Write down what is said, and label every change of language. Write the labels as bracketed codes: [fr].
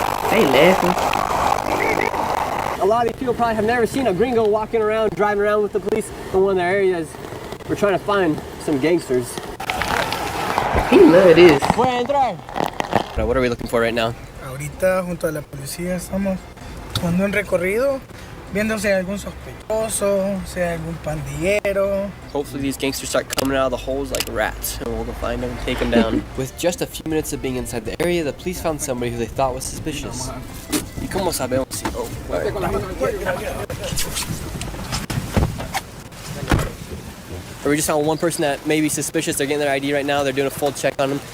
[en] They laughing. A lot of these people probably have never seen a gringo walking around, driving around with the police in one of their areas. We're trying to find some gangsters. He love this. What are we looking for right now? [es] Ahorita junto a la policía estamos tomando un recorrido, viendo si hay algún sospechoso, si hay algún pandillero. [en] Hopefully these gangsters start coming out of the holes like rats, and we'll go find them and take them down. With just a few minutes of being inside the area, the police found somebody who they thought was suspicious. [es] ¿Y cómo sabemos si? [en] Oh, we just found one person that may be suspicious. They're getting their ID right now. They're doing a full check on them.